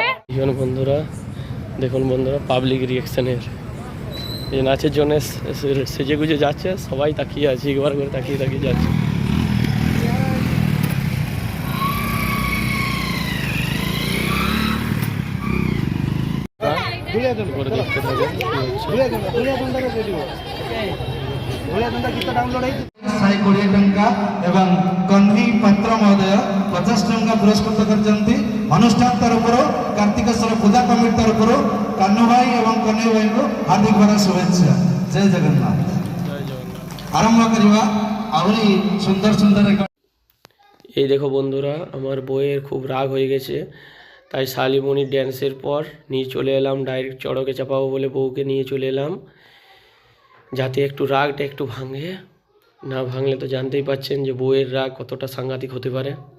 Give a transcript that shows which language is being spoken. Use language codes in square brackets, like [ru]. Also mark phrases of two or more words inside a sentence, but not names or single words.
[bn] বন্ধুরা দেখুন বন্ধুরা, পাবলিক রিয়াকশনের এই নাচের জন্য সেজে গুজে যাচ্ছে, সবাই তাকিয়ে আছে, একবার করে তাকিয়ে তাকিয়ে যাচ্ছে। দেখতে থাকুন [or] ଶହେ 20 ଟଙ୍କା ଏବଂ କହ୍ନି ପାତ୍ର ମହୋଦୟ 50 ଟଙ୍କା ପୁରସ୍କୃତ କରିଛନ୍ତି। ଅନୁଷ୍ଠାନ ତରଫରୁ କାର୍ତ୍ତିକେଶ୍ୱର ପୂଜା କମିଟି ତରଫରୁ କାହ୍ନୁ ଭାଇ ଏବଂ କହ୍ନେଇ ଭାଇଙ୍କୁ ହାର୍ଦ୍ଦିକ ଭାବେ ଶୁଭେଚ୍ଛା। ଜୟ ଜଗନ୍ନାଥ। ଆରମ୍ଭ କରିବା ଆହୁରି ସୁନ୍ଦର ସୁନ୍ଦର। [bn] এই দেখো বন্ধুরা, আমার বইয়ের খুব রাগ হয়ে গেছে, তাই শালিমণির ড্যান্সের পর নিয়ে চলে এলাম, ডাইরেক্ট চড়কে চাপাবো বলে বউকে নিয়ে চলে এলাম, যাতে একটু রাগটা একটু ভাঙে। না ভাঙলে তো জানতেই পাচ্ছেন যে বউয়ের রাগ কতটা সাংঘাতিক হতে পারে।